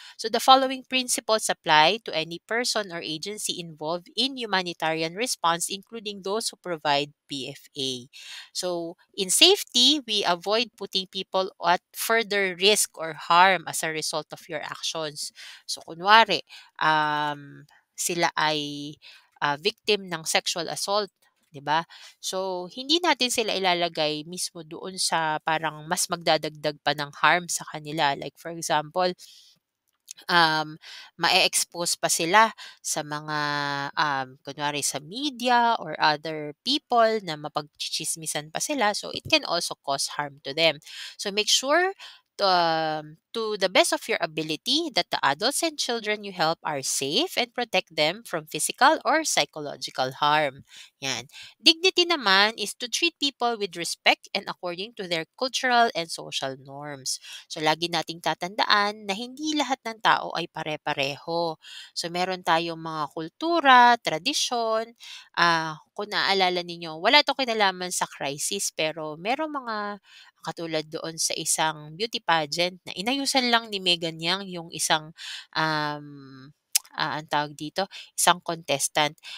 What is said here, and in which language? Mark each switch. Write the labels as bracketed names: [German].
[English] So the following principles apply to any person or agency involved in humanitarian response, including those who provide PFA. So in safety, we avoid putting people at further risk or harm as a result of your actions. [Filipino] So kunwari, um, sila ay victim ng sexual assault, 'di ba? So, hindi natin sila ilalagay mismo doon sa parang mas magdadagdag pa ng harm sa kanila. Like for example, ma-e-expose pa sila sa mga, kunwari sa media or other people na mapagtsitsismisan pa sila. [English] So, it can also cause harm to them. So, make sure to the best of your ability that the adults and children you help are safe and protect them from physical or psychological harm. Yan. Dignity naman is to treat people with respect and according to their cultural and social norms. [Filipino] So, lagi nating tatandaan na hindi lahat ng tao ay pare-pareho. So, meron tayong mga kultura, tradisyon. Kung naaalala ninyo, wala ito kinalaman sa crisis, pero merong mga katulad doon sa isang beauty pageant na inayusan lang ni Megan Yang yung isang um, ang tawag dito, isang contestant.